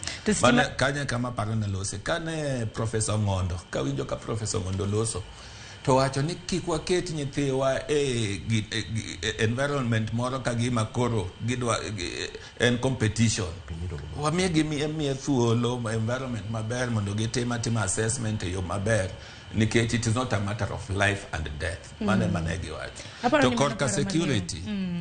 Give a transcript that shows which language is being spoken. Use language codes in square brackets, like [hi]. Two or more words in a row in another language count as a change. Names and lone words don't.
[luo] Mana kanya kama paro na lose kane Professor Ngondo, kawinjo ka Professor Ngondo loso to wacho ni kik waket nyithiwa e environment moro ka gima koro gidwa en competition. Wamiye gimiye thuolo environment maber mondo gitim assessment e yo maber, nikech [en] it is not a matter of life and death. [luo] Mane giwacho. To korka security